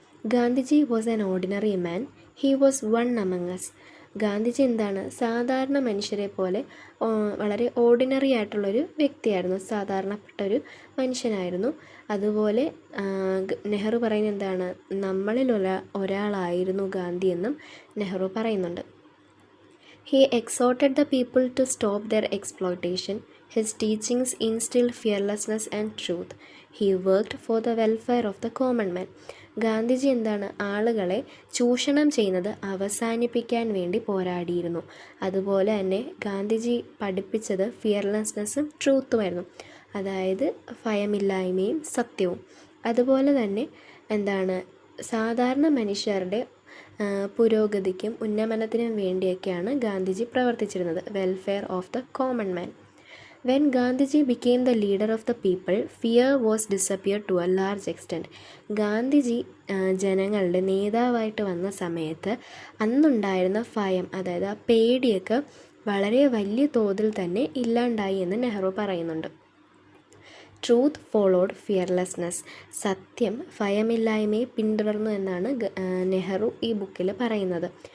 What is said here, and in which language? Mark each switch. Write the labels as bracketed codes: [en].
[en] Gandhiji was an ordinary man. He was one among us. [ml] Gandhiji എന്താണ്? സാധാരണ മനുഷ്യരെ പോലെ വളരെ ഓർഡിനറി ആയിട്ടുള്ളൊരു വ്യക്തിയായിരുന്നു, സാധാരണപ്പെട്ട ഒരു മനുഷ്യനായിരുന്നു. അതുപോലെ നെഹ്റു പറയുന്നത് എന്താണ്? നമ്മളിൽ ഒരാളായിരുന്നു ഗാന്ധി എന്നും നെഹ്റു പറയുന്നുണ്ട്. [en] He exhorted the people to stop their exploitation. His teachings instilled fearlessness and truth. He worked for the welfare of the common man. [ml] Gandhiji എന്താണ്? ആളുകളെ ചൂഷണം ചെയ്യുന്നത് അവസാനിപ്പിക്കാൻ വേണ്ടി പോരാടിയിരുന്നു. അതുപോലെ തന്നെ ഗാന്ധിജി പഠിപ്പിച്ചത് ഫിയർലെസ്നെസ്സും ട്രൂത്തുമായിരുന്നു. അതായത് ഭയമില്ലായ്മയും സത്യവും. അതുപോലെ തന്നെ എന്താണ്? സാധാരണ മനുഷ്യരുടെ പുരോഗതിക്കും ഉന്നമനത്തിനും വേണ്ടിയൊക്കെയാണ് ഗാന്ധിജി പ്രവർത്തിച്ചിരുന്നത്. [en] Welfare of the common man. When Gandhiji became the leader of the people, fear was disappeared to a large extent. [ml] Gandhiji ജനങ്ങളുടെ നേതാവായിട്ട് വന്ന സമയത്ത് അന്നുണ്ടായിരുന്ന ഭയം, അതായത് ആ പേടിയൊക്കെ വളരെ വലിയ തോതിൽ തന്നെ ഇല്ലാണ്ടായി എന്ന് നെഹ്റു പറയുന്നുണ്ട്. [en] Truth followed fearlessness. [ml] സത്യം ഭയമില്ലായ്മയെ പിന്തുടർന്നു എന്നാണ് നെഹ്റു ഈ ബുക്കിൽ പറയുന്നത്.